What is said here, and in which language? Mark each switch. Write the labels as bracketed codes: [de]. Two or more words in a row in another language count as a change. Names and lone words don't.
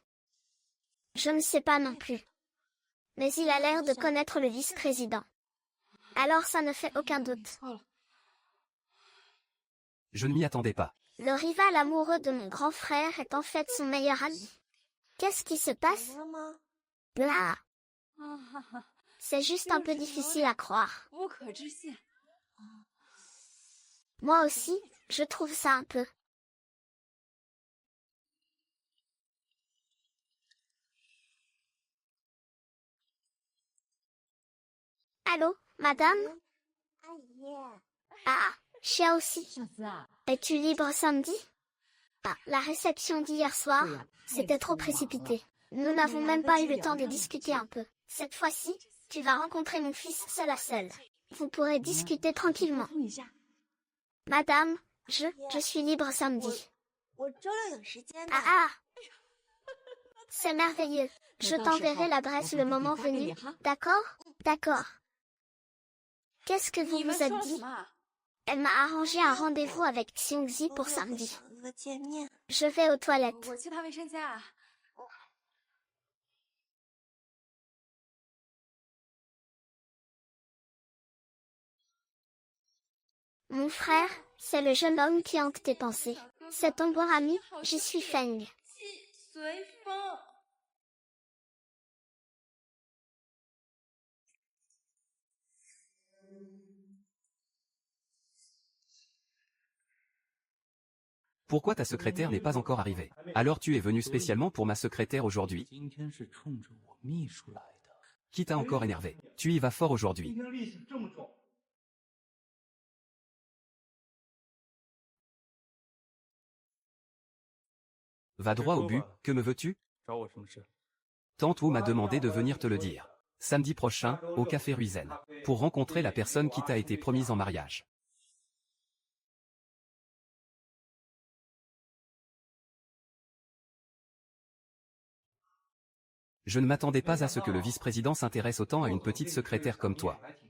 [fr] Je ne sais pas non plus. Mais il a l'air de connaître le vice-président. Alors ça ne fait aucun doute. Je ne m'y attendais pas. Le rival amoureux de mon grand frère est en fait son meilleur ami. Qu'est-ce qui se passe? [zh] 了吗？ Blah. [fr] C'est juste un peu difficile à croire. Moi aussi, je trouve ça un peu. Allô, madame? [zh] 阿姨， [fr] Ah, Chia aussi. [zh] 小子啊， [fr] Es-tu libre samedi? Ah, la réception d'hier soir, c'était trop précipité. Nous n'avons même pas eu le temps de discuter un peu. Cette fois-ci, tu vas rencontrer mon fils seul à seul. Vous pourrez discuter tranquillement. [zh] 碰一下。 [fr] Madame, je suis libre samedi. [zh] 我周六有时间的。 [fr] Ah ah! C'est merveilleux. Je t'enverrai l'adresse le moment venu. D'accord? D'accord. Qu'est-ce que vous vous êtes dit? Elle m'a arrangé un rendez-vous avec Xiongzi pour samedi. [zh] 小哥见面， [fr] Je vais aux toilettes. [zh] 我去趟卫生间啊。 [fr] Mon frère, c'est le jeune homme qui hante tes pensées. C'est ton bon ami, j'y suis Feng. [zh] 季随风。 [fr] Pourquoi ta secrétaire n'est pas encore arrivée? Alors tu es venu spécialement pour ma secrétaire aujourd'hui? [zh] 今天是冲着我秘书来的。 [fr] Qui t'a encore énervé? Tu y vas fort aujourd'hui. [zh] 今天力气这么重。 [fr] Va droit au but, que me veux-tu? [zh] 找我什么事？ [fr] Tante Wu m'a demandé de venir te le dire. Samedi prochain, au café Ruizen. Pour rencontrer la personne qui t'a été promise en mariage. Je ne m'attendais pas à ce que le vice-président s'intéresse autant à une petite secrétaire comme toi.